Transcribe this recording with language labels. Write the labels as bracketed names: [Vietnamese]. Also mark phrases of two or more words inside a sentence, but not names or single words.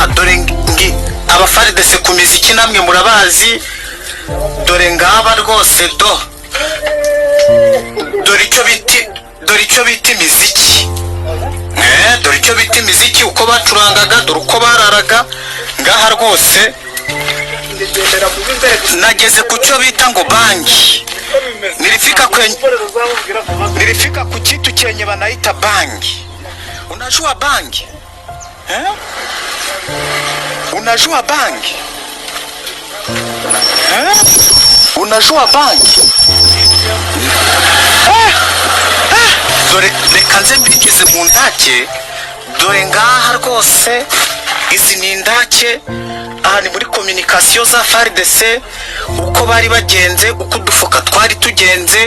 [Kinyarwanda] Dore aba FARDC ku miziki namwe murabazi, dore ngaba rwose dore icyo bita imiziki. Dore icyo bita imiziki, uko bacurangaga, dore uko bararaga ngaha rwose. Nageze ku cyo bita ngo banki, [Swahili] nilifika ku kitu chenye wanaita banki. Unajua banki? Unajua banki? Unajua banki? [Kinyarwanda] Dore reka nze mbigeze mu ndake. Dore ngaha rwose izi ni indake. Aha ni muri communication za FARDC uko bari bagenze, uko udufuka twari tugenze.